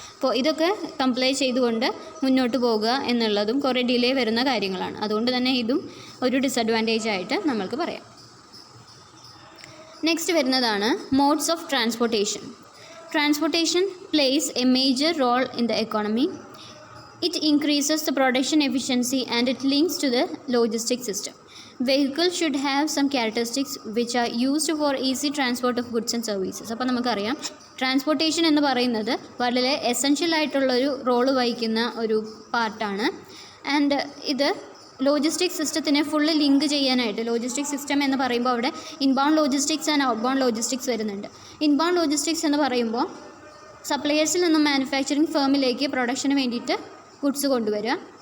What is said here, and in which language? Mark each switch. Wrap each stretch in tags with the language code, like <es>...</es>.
<ml>അപ്പോൾ ഇതൊക്കെ കംപ്ലൈ ചെയ്തുകൊണ്ട് മുന്നോട്ട് പോകുക എന്നുള്ളതും കുറേ ഡിലേ വരുന്ന കാര്യങ്ങളാണ്. അതുകൊണ്ട് തന്നെ ഇതും ഒരു ഡിസഡ്വാൻറ്റേജ് ആയിട്ട് നമ്മൾക്ക് പറയാം.</ml> <en>Next വരുന്നതാണ് modes of transportation. Transportation plays a major role in the economy. It increases the production efficiency and it links to the logistics system. Vehicles should have some characteristics which are used for easy transport of goods and services.</en> <ml>അപ്പോൾ നമുക്കറിയാം transportation എന്ന് പറയുന്നത് വളരെ essential ആയിട്ടുള്ളൊരു role വഹിക്കുന്ന ഒരു പാർട്ടാണ്. And ഇത് ലോജിസ്റ്റിക് സിസ്റ്റത്തിനെ ഫുള്ള് ലിങ്ക് ചെയ്യാനായിട്ട്, ലോജിസ്റ്റിക് സിസ്റ്റം എന്ന് പറയുമ്പോൾ അവിടെ inbound logistics and outbound logistics വരുന്നുണ്ട്. ഇൻബൗണ്ട് ലോജിസ്റ്റിക്സ് എന്ന് പറയുമ്പോൾ സപ്ലയേഴ്സിൽ നിന്നും മാനുഫാക്ചറിങ് ഫേമിലേക്ക് പ്രൊഡക്ഷന് വേണ്ടിയിട്ട് ഗുഡ്സ് കൊണ്ടുവരിക.</ml>